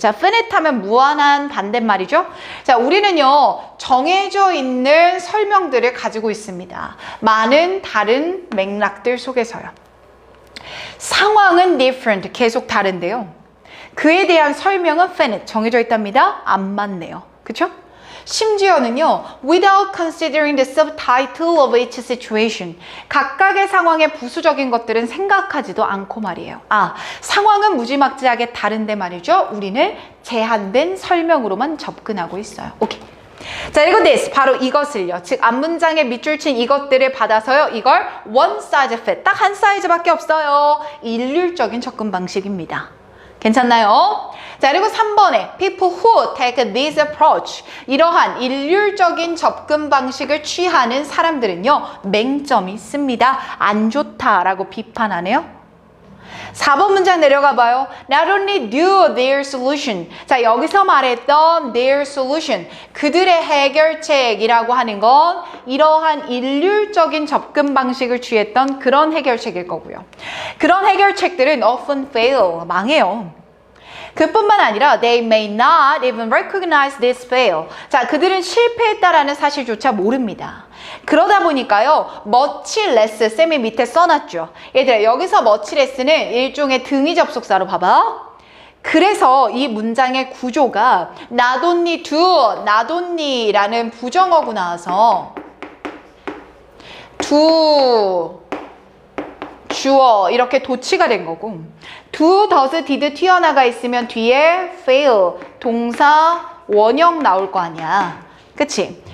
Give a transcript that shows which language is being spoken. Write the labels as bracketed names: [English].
[Korean] 자, finite 하면 무한한 반대말이죠. 자, 우리는요, 정해져 있는 설명들을 가지고 있습니다. 많은 다른 맥락들 속에서요. 상황은 different, 계속 다른데요. 그에 대한 설명은 finite, 정해져 있답니다. 안 맞네요. 그쵸? 심지어는요, [English] without considering the subtitle of each situation. [Korean] 각각의 상황의 부수적인 것들은 생각하지도 않고 말이에요. 상황은 무지막지하게 다른데 말이죠. 우리는 제한된 설명으로만 접근하고 있어요. 오케이. 자, 읽어 this. 바로 이것을요. 즉, 앞문장에 밑줄 친 이것들을 받아서요. 이걸 [English] one size fit. [Korean] 딱 한 사이즈밖에 없어요. 일률적인 접근 방식입니다. 괜찮나요? 자, 그리고 3번에 [English] people who take this approach. [Korean] 이러한 일률적인 접근 방식을 취하는 사람들은요, 맹점이 있습니다. 안 좋다라고 비판하네요. 4번 문장 내려가 봐요. [English] Not only do their solution. [Korean] 자, 여기서 말했던 [English] their solution. [Korean] 그들의 해결책이라고 하는 건 이러한 일률적인 접근 방식을 취했던 그런 해결책일 거고요. 그런 해결책들은 [English] often fail. [Korean] 망해요. 그뿐만 아니라 [English] they may not even recognize this fail. [Korean] 자, 그들은 실패했다라는 사실조차 모릅니다. 그러다 보니까요, much less, 쌤이 밑에 써놨죠. 얘들아, 여기서 much less는 일종의 등위 접속사로 봐봐. 그래서 이 문장의 구조가 not only do, not only라는 부정어구 나와서 do, 주어 이렇게 도치가 된 거고, do, does, did 튀어나가 있으면 뒤에 fail, 동사 원형 나올 거 아니야. 그치?